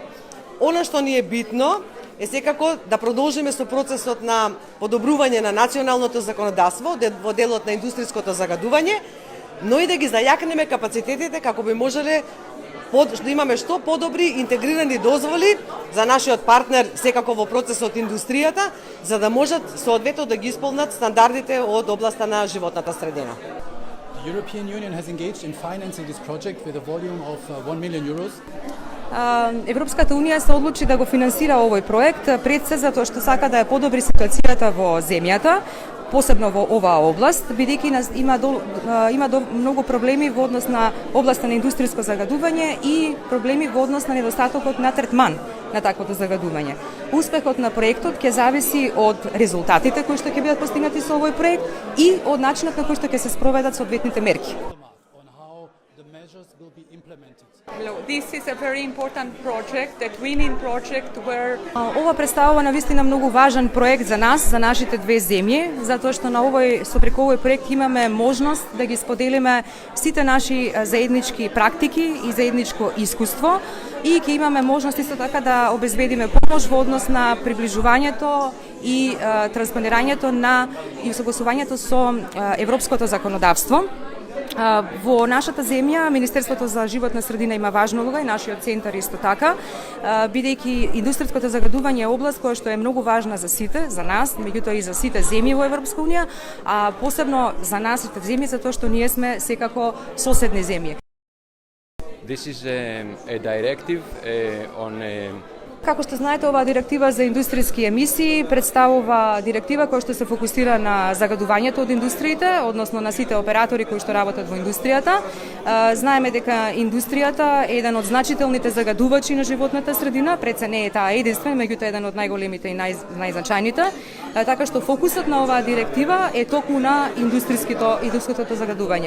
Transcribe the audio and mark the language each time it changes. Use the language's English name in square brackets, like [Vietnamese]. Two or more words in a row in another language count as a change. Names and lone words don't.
[Macedonian] Она што ни е битно е секако да продолжиме со процесот на подобрување на националното законодавство во делот на индустриското загадување, но и да ги зајакнеме капацитетите како би можеле да имаме што подобри интегрирани дозволи за нашиот партнер секако во процесот индустријата, за да можат соодветно да ги исполнат стандардите од областа на животната средина. [English] The European Union has engaged in financing this project with a volume of 1 million euros. [Macedonian] Европската Унија се одлучи да го финансира овој проект пред се затоа што сака да ја подобри ситуацијата во земјата, посебно во оваа област, бидејќи има многу проблеми во однос на областа на индустриско загадување и проблеми во однос на недостатокот на третман на таквото загадување. Успехот на проектот ќе зависи од резултатите кои што ќе бидат постигнати со овој проект и од начинот на кој што ќе се спроведат соодветните мерки. [English] This is a very important project, the twinning project where [Macedonian] Ова представува навистина многу важен проект за нас, за нашите две земји, затоа што на преку овој проект имаме можност да ги споделиме сите наши заеднички практики и заедничко искуство и ќе имаме можност исто така да обезбедиме помош во однос на приближувањето и транспонирањето на и согласувањето со европското законодавство. Во нашата земја, Министерството за животна средина има важна улога и нашиот центар исто така, бидејќи индустријското загадување е област која што е многу важна за сите, за нас, меѓутоа и за сите земји во Европска унија, а посебно за нашите земји затоа што ние сме секако соседни земји. [English] This is a directive on [Macedonian] Како што знаете, оваа директива за индустријски емисии представува директива која што се фокусира на загадувањето од индустриите, односно на сите оператори кои што работат во индустријата. Знаеме дека индустријата е еден од значителните загадувачи на животната средина, пред се не е таа единствен, меѓутоа еден од најголемите и најзначајните, така што фокусот на оваа директива е токму на индустријското загадување.